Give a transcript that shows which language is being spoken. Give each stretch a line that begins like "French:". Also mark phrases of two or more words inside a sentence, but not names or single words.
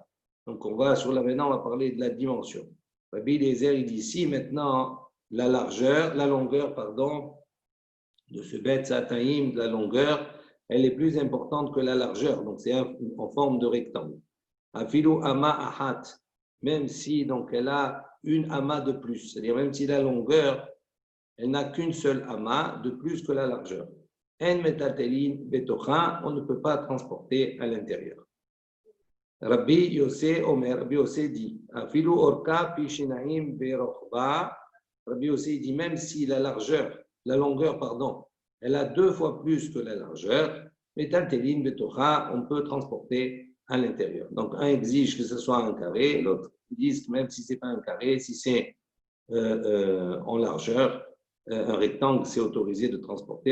French: Donc maintenant on va parler de la dimension. Rabbi Eliezer, il dit, si maintenant la longueur de ce
Hebrew: בית סאתיים,
French: de la longueur, elle est plus importante que la largeur, donc c'est en forme de rectangle.
Hebrew: אפילו אמה אחת,
French: même si donc elle a une ama de plus, c'est-à-dire même si la longueur, elle n'a qu'une seule ama de plus que la largeur.
Hebrew: אין מטלטלין בתוכה,
French: on ne peut pas transporter à l'intérieur.
Hebrew: רבי יוסף אומר,
French: Rabbi Yosef dit,
Hebrew: אפילו ארכה פי שניים ברחבה,
French: Rabbi Yosef dit même si la longueur, elle a 2 fois plus que la largeur,
Hebrew: מטלטלין בתוכה,
French: on peut transporter à l'intérieur. Donc, un exige que ce soit un carré, l'autre dit que même si ce n'est pas un carré, si c'est en largeur, un rectangle, c'est autorisé de transporter.